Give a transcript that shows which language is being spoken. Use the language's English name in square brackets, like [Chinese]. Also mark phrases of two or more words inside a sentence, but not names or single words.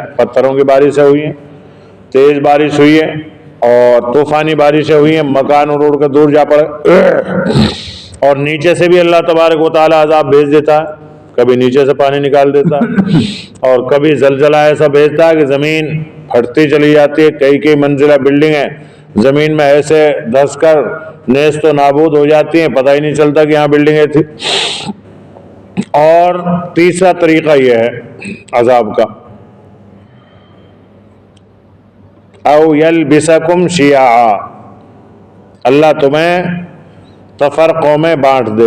[Urdu] پتھروں کی بارشیں ہوئی ہیں، تیز بارش ہوئی ہے اور طوفانی بارشیں ہوئی ہیں، مکان اڑ کے دور جا پڑے، اور نیچے سے بھی [Arabic] اللہ تبارک و تعالی [Urdu] عذاب بھیج دیتا ہے، کبھی نیچے سے پانی نکال دیتا ہے اور کبھی زلزلہ ایسا بھیجتا ہے کہ زمین پھٹتی چلی جاتی ہے، کئی منزلہ بلڈنگ ہے زمین میں ایسے دھس کر نیست و نابود ہو جاتی ہیں، پتہ ہی نہیں چلتا کہ یہاں بلڈنگیں تھی۔ اور تیسرا طریقہ یہ ہے عذاب کا، [Arabic] او یلبسکم شیعا، [Urdu] اللہ تمہیں تفرقوں میں بانٹ دے۔